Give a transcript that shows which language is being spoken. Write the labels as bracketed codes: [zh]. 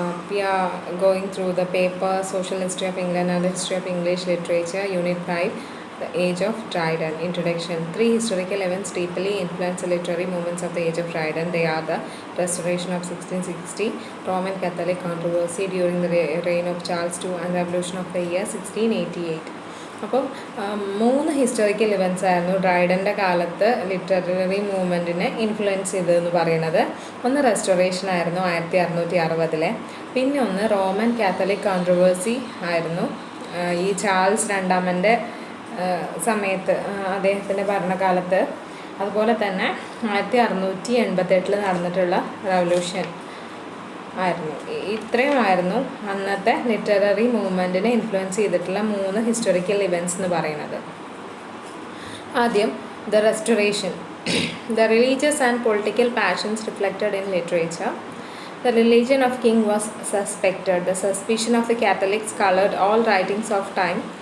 [en] We are going through the paper Social History of England and the History of English Literature, Unit 5, The Age of Dryden. Introduction. 3 historical events deeply influenced the literary movements of the Age of Dryden. They are the Restoration of 1660, Roman Catholic controversy during the reign of Charles II, and Revolution of the year 1688. [ml] അപ്പം 3 historical events ആയിരുന്നു ഡ്രൈഡൻ്റെ കാലത്ത് literary മൂവ്മെൻറ്റിനെ influence ചെയ്തതെന്ന് പറയുന്നത്. ഒന്ന് restoration ആയിരുന്നു 1660, പിന്നെ ഒന്ന് Roman Catholic controversy ആയിരുന്നു ഈ ചാൾസ് രണ്ടാമൻ്റെ സമയത്ത്, അദ്ദേഹത്തിൻ്റെ ഭരണകാലത്ത്. അതുപോലെ തന്നെ 1688 നടന്നിട്ടുള്ള റവല്യൂഷൻ ആയിരുന്നു. ഇത്രയുമായിരുന്നു അന്നത്തെ ലിറ്റററി മൂവ്മെൻറ്റിനെ ഇൻഫ്ലുവൻസ് ചെയ്തിട്ടുള്ള 3 ഹിസ്റ്റോറിക്കൽ ഇവൻറ്റ്സ് എന്ന് പറയുന്നത്. ആദ്യം [en] The restoration. The religious and political passions reflected in literature. The religion of king was suspected. The suspicion of the Catholics colored all writings of time.